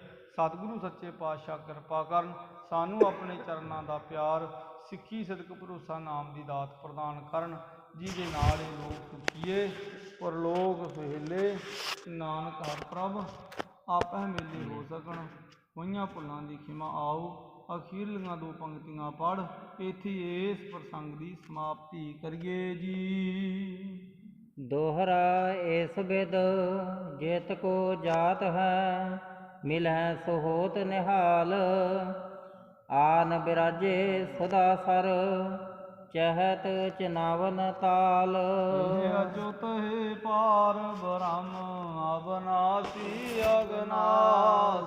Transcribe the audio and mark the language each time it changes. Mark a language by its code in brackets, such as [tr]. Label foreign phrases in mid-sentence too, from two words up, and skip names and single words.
[pa] ਸਤਿਗੁਰੂ ਸੱਚੇ ਪਾਤਸ਼ਾਹ ਕਿਰਪਾ ਕਰਨ, ਸਾਨੂੰ ਆਪਣੇ ਚਰਨਾਂ ਦਾ ਪਿਆਰ, ਸਿੱਖੀ ਸਦਕ ਭਰੋਸਾ ਨਾਮ ਦੀ ਦਾਤ ਪ੍ਰਦਾਨ ਕਰਨ, ਜਿਹਦੇ ਨਾਲ ਇਹ ਲੋਕ ਸੁਖੀਏ ਪਰਲੋਕ ਸੁਹੇਲੇ, ਨਾਨਕ ਹਰਿ ਪ੍ਰਭ ਆਪਹਿ ਮੇਲੇ ਹੋ ਸਕਣ। ਹੋਈਆਂ ਭੁੱਲਾਂ ਦੀ ਖਿਮਾ ਆਓ। ਅਖੀਰਲੀਆਂ ਦੋ ਪੰਕਤੀਆਂ ਪੜ੍ਹ ਇੱਥੇ ਇਸ ਪ੍ਰਸੰਗ ਦੀ ਸਮਾਪਤੀ ਕਰੀਏ ਜੀ। [bra] दोहरा एस बिद जेत को जात है, मिलह सुहोत निहाल। आन बिराजे सदा सर, चहत चनावन ताल। हे अच्युत हे पार ब्रह्म अविनाशी अगनास।